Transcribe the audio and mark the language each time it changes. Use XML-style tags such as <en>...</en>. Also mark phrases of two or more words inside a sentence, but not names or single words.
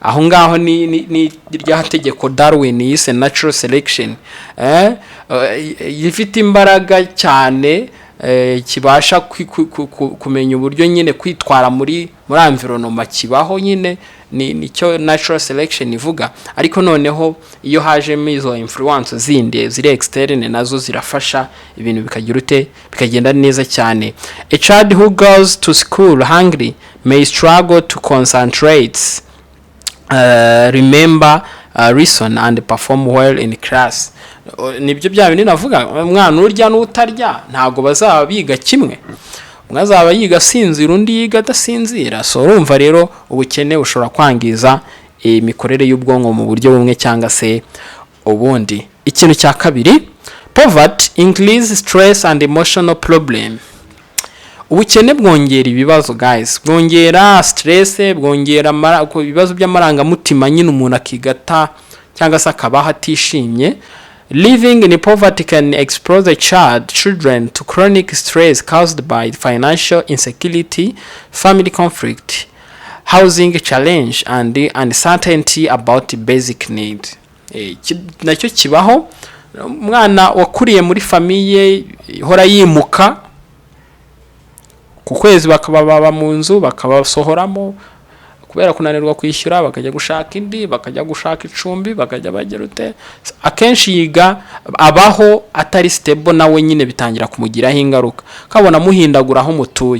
<rw>aho ngaho ni rya tegeko Darwin yise</rw> <en>natural selection,</en> <rw>yifite imbaraga cyane, kibasha kumenya uburyo nyine kwitwara muri environment kibaho nyine, nicyo</rw> <en>natural selection</en> <rw>ivuga. Ariko noneho iyo hajemo izo influence zindi ziri externe nazo zirafasha ibintu bikagenda neza cyane.</rw> <en>A child who goes to school hungry may struggle to concentrate, remember, reason and perform well in class.</en> <rw>Nibyo bya bintu navuga, umwana urya n'utarya ntago bazaba biga kimwe, umwe azaba yiga sinzira undi yiga adasinzira. So urumva rero ubukene bushobora kwangiza imikorere y'ubwonko mu buryo bumwe cyangwa se ubundi. Ikintu cya kabiri,</rw> <en>poverty increases stress and emotional problem.</en> <rw>Ubukene bwongera ibibazo guys, bwongera stress, bwongera ibibazo by'amarangamutima nyine umuntu akigata cyangwa se akabaho atishimye.</rw> <en>Living in poverty can expose the children to chronic stress caused by financial insecurity, family conflict, housing challenge and uncertainty about basic need.</en> <rw>Nacyo kibaho, umwana wakuriye muri famiye ihora yimuka, ku kwezi bakaba mu nzu bakabasohoramo kubera kunanirwa kwishyura, bakajya gushaka indi, bakajya gushaka icumbi, bakajya bagera akenshi yiga abaho atari stable, nawe nyine bitangira kumugiraho ingaruka, kabona muhindagura aho mutuye.</rw>